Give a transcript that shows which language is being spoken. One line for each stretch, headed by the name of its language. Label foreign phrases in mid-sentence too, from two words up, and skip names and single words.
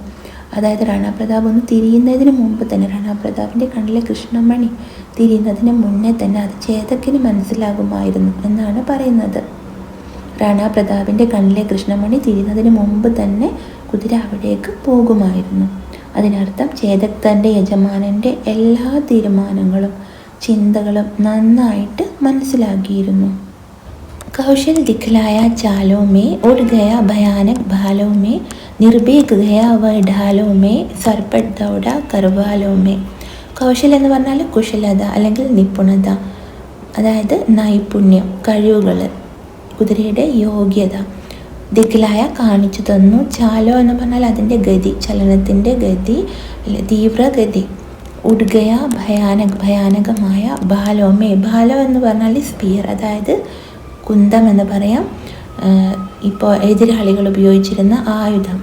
Malayalam: അതായത് റാണ പ്രതാപ് ഒന്ന് തിരിയുന്നതിന് മുമ്പ് തന്നെ, റാണ പ്രതാപിൻ്റെ കണ്ണിലെ കൃഷ്ണമണി തിരിയുന്നതിന് മുന്നേ തന്നെ അത് ചേതക്കിന് മനസ്സിലാകുമായിരുന്നു എന്നാണ് പറയുന്നത്. റാണ പ്രതാപിൻ്റെ കണ്ണിലെ കൃഷ്ണമണി തിരിയുന്നതിന് മുമ്പ് തന്നെ കുതിര അവിടേക്ക് പോകുമായിരുന്നു. അതിനർത്ഥം ചേതക് തൻ്റെ യജമാനൻ്റെ എല്ലാ തീരുമാനങ്ങളും ചിന്തകളും നന്നായിട്ട് മനസ്സിലാക്കിയിരുന്നു.
Hindi: कौशल दिखलाया चालों में, उड़ गया भयानक भालों में, निर्भीक गया वह ढालों में, सरपट दौड़ा करवालों में.
Malayalam: കൗശൽ എന്ന് പറഞ്ഞാൽ കുശലത അല്ലെങ്കിൽ നിപുണത, അതായത് നൈപുണ്യം, കഴിവുകൾ, കുതിരയുടെ യോഗ്യത. ദിഖ്ലായ കാണിച്ചു തന്നു, ചാലോ എന്ന് പറഞ്ഞാൽ അതിൻ്റെ ഗതി, ചലനത്തിൻ്റെ ഗതി, തീവ്രഗതി.
Hindi: उड़ गया
Malayalam: ഭയാനകമായ, ഭാലോമേ, ഭാലോ എന്ന് പറഞ്ഞാൽ സ്പിയർ, അതായത് കുന്തം എന്ന് പറയാം, ഇപ്പോൾ എതിരാളികൾ ഉപയോഗിച്ചിരുന്ന ആയുധം.